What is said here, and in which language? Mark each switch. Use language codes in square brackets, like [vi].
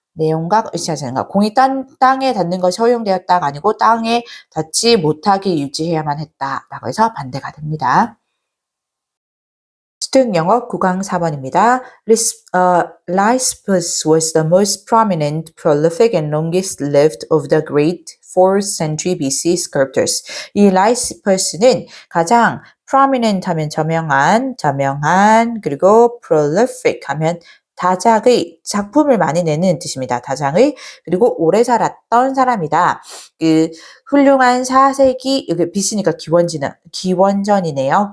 [ko] 내용과 일치하지 않는 것. 공이 땅에 닿는 것이 허용되었다가 아니고 땅에 닿지 못하게 유지해야만 했다라고 해서 반대가 됩니다. 수능 영어 9강 4번입니다. [en] Lysippus was the most prominent, prolific, and longest-lived of the great 4th century BC sculptors. [ko] 이 Lysippus는 가장 prominent 하면 저명한, 그리고 prolific 하면 다작의 작품을 많이 내는 뜻입니다. 다작의 그리고 오래 살았던 사람이다. 훌륭한 4세기 여기 BC니까 기원전이네요.